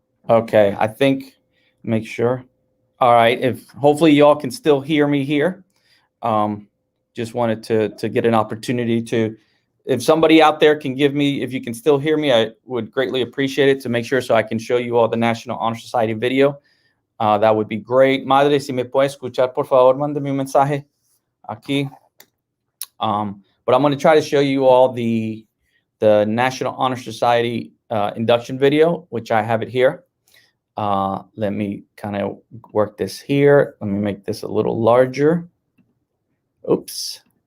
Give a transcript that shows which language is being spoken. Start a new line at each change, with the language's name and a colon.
English: Okay, I think, make sure. All right, if hopefully y'all can still hear me here. Just wanted to get an opportunity to, if somebody out there can give me, if you can still hear me, I would greatly appreciate it to make sure so I can show you all the National Honor Society video. That would be great.
Spanish: Madre, si me puede escuchar, por favor, mándame un mensaje aquí.
English: But I'm going to try to show you all the National Honor Society induction video, which I have it here. Let me kind of work this here. Let me make this a little larger. Oops.